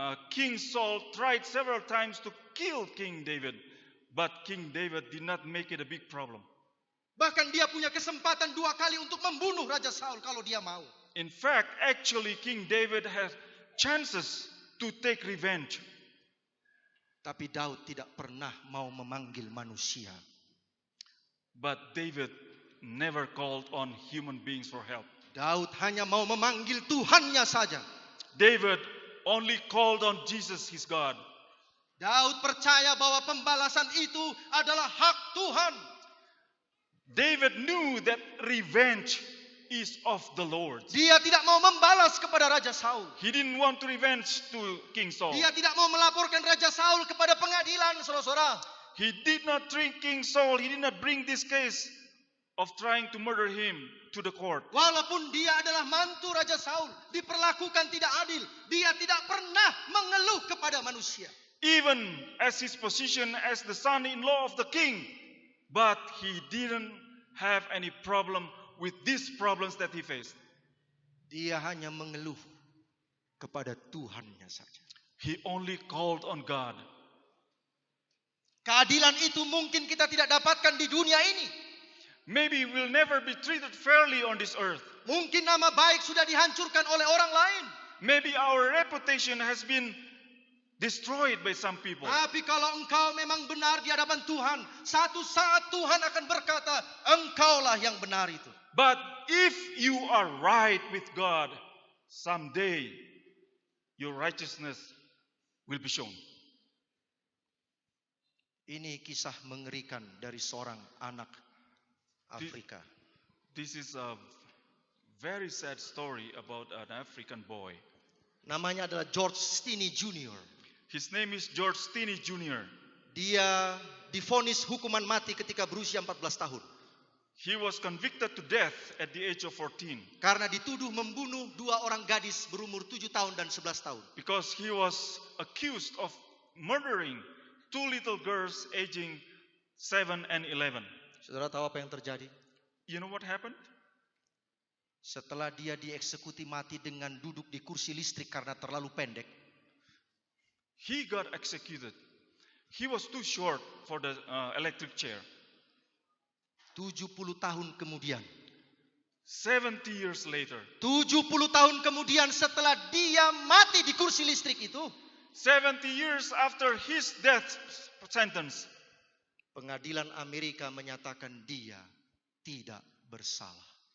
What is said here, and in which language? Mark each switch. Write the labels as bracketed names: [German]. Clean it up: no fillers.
[English] King Saul tried several times to kill King David, but King David did not make it a big problem. [Indonesian] Bahkan dia punya kesempatan 2 kali untuk membunuh Raja Saul kalau dia mau. [English] In fact, actually King David has chances to take revenge. [Indonesian] Tapi Daud tidak pernah mau memanggil manusia. [English] But David never called on human beings for help. [Indonesian] Daud hanya mau memanggil Tuhannya saja. [English] David only called on Jesus, his God. [Indonesian] Daud percaya bahwa pembalasan itu adalah hak Tuhan. [English] David knew that revenge is of the Lord. [Indonesian] Dia tidak mau membalas kepada Raja Saul. [English] He didn't want to revenge to King Saul. [Indonesian] Dia tidak mau melaporkan Raja Saul kepada pengadilan, saudara-saudara. [English] He did not bring King Saul, he did not bring this case of trying to murder him to the court. [Indonesian] Walaupun dia adalah mantu Raja Saul, diperlakukan tidak adil, dia tidak pernah mengeluh kepada manusia. [English] Even as his position as the son-in-law of the king, but he didn't have any problem with these problems that he faced. [Indonesian] Dia hanya mengeluh kepada Tuhannya saja. [English] He only called on God. [Indonesian] Keadilan itu mungkin kita tidak dapatkan di dunia ini. [English] Maybe we'll never be treated fairly on this earth. [Indonesian] Mungkin nama baik sudah dihancurkan oleh orang lain. [English] Maybe our reputation has been destroyed by some people. [Indonesian] Tapi kalau engkau memang benar di hadapan Tuhan, satu saat Tuhan akan berkata, engkaulah yang benar itu. [English] But if you are right with God, someday your righteousness will be shown. [Indonesian] Ini kisah mengerikan dari seorang anak Afrika. [English] This is a very sad story about an African boy. [Indonesian] Namanya adalah George Stinney Jr. [English] His name is George Stinney Jr. [Indonesian] Dia divonis hukuman mati ketika berusia 14 tahun. [English] He was convicted to death at the age of 14. [Indonesian] Karena dituduh membunuh 2 orang gadis berumur 7 tahun dan 11 tahun. [English] Because he was accused of murdering 2 little girls aging 7 and 11. [Indonesian] Saudara tahu apa yang terjadi? [English] You know what happened? [Indonesian] Setelah dia dieksekusi mati dengan duduk di kursi listrik karena terlalu pendek, [English] He got executed. He was too short for the electric chair. [Indonesian] 70 tahun kemudian, [English] 70 years later, [Indonesian] 70 tahun kemudian setelah dia mati di kursi listrik itu, [English] 70 years after his death sentence, [Indonesian] pengadilan Amerika menyatakan dia tidak bersalah.